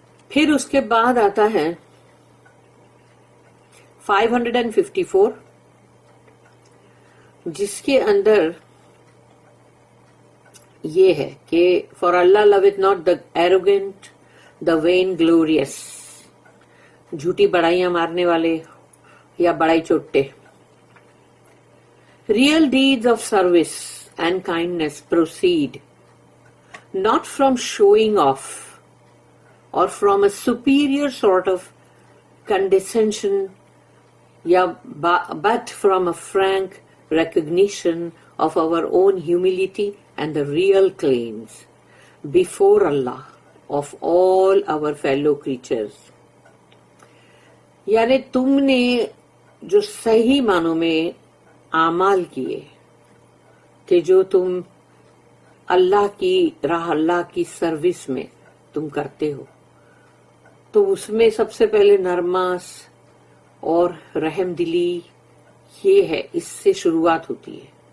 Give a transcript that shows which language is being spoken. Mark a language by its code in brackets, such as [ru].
[hi] फिर उसके बाद आता है 554, जिसके अंदर ये है कि [en] for Allah loveth not the arrogant the vainglorious, [hi] झूठी बड़ाइयां मारने वाले या बड़ाई चोट्टे। [en] Real deeds of service and kindness proceed not from showing off or from a superior sort of condescension, but from a frank recognition of our own humility and the real claims before Allah of all our fellow creatures. [hi] यानी तुमने जो सही मानों में आमाल किए कि जो तुम अल्लाह की राह, अल्लाह की सर्विस में तुम करते हो, तो उसमें सबसे पहले नरमास और रहम दिली ये है, इससे शुरुआत होती है।